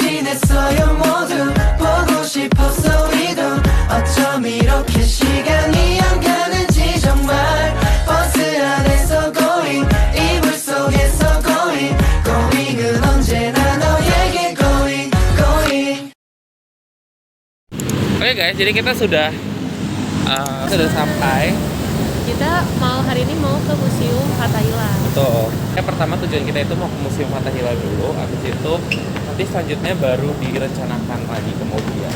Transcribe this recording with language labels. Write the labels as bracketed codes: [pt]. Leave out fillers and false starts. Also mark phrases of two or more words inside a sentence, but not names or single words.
[ko] 원했어요 모두 보고 싶었어 우리도 어쩜 이렇게 시간이 안 가는지 정말 버스 안에서 going 이불 속에서 [en] going going [ko] 은 언제나 너에게 [en] going going. [id] Oke guys, jadi kita sudah sampai. Kita hari ini mau ke Museum Fathahillah. Betul. Pertama tujuan kita itu mau ke Museum Fathahillah dulu. Habis itu nanti selanjutnya baru direncanakan lagi kemudian.